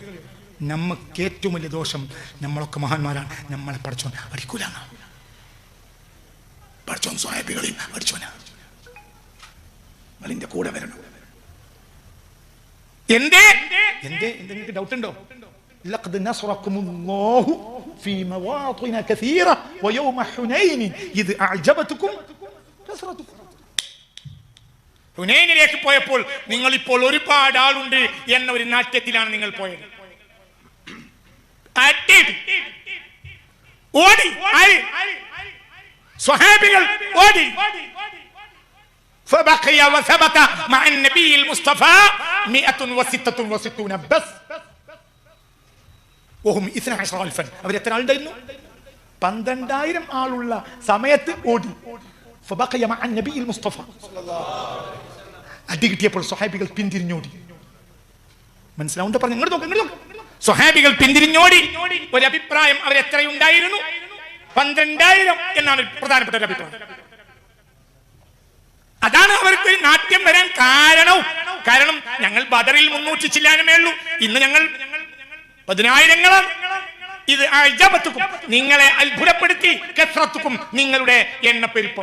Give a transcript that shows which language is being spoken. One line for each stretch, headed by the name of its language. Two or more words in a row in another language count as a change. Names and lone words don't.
Malayalam: നമുക്ക് ഏറ്റവും വലിയ ദോഷം, നമ്മളൊക്കെ മഹാന്മാരാണ്, നമ്മളെ പഠിച്ചോൻ അടിക്കൂല. പഠിച്ചോൻ സ്വഹാബികളെയും അടിച്ചോനാ. നിങ്ങളിന്റെ കൂടെ വരണം. എന്തേ എന്തേ എന്തെങ്കിലും ഡൗട്ട് ഉണ്ടോ?
Arabic: لقد نصركم الله في مواطن كثيرة ويوم حنين إذ أعجبتكم كثرتكم.
Malayalam: ഹുനൈനിലേക്ക് പോയപ്പോൾ നിങ്ങൾ ഇപ്പോൾ ഒരുപാട് ആളുണ്ട് എന്ന ഒരു നാട്യത്തിലാണ് നിങ്ങൾ പോയത്. ഓടി സ്വഹാബികൾ ഓടി.
Arabic: فبقي وثبت مع النبي المصطفى 166 بس وهم 12,000.
Malayalam: അവർ എത്ര ആളുണ്ടായിരുന്നു? 12,000 ആളുള്ള സമയത്ത് ഓടി.
Arabic: فبقي مع النبي المصطفى.
Malayalam: അടി കിട്ടിയപ്പോൾ സ്വഹാബികൾ പിന്തിരിഞ്ഞോടി. മനസ്സിലാവുണ്ടോ? പറഞ്ഞു ഇങ്ങോട്ട് നോക്ക്. സ്വഹാബികൾ പിന്തിരിഞ്ഞോടി. ഒരു അഭിപ്രായം അവർ എത്രയുണ്ടായിരുന്നു? 12,000 എന്നാണ് പ്രധാനപ്പെട്ട ഒരു അഭിപ്രായം. അതാണ് അവർക്ക് നാട്യം വരാൻ കാരണം ഞങ്ങൾ ബദറിൽ 300 ചില്ലാനമേ ഉള്ളൂ, ഇന്ന് ഞങ്ങൾ 10,000 ഇത് അഅജബതുക്കും, നിങ്ങളെ അത്ഭുതപ്പെടുത്തി, കസ്റത്തുക്കും, നിങ്ങളുടെ എണ്ണപ്പെരുപ്പം.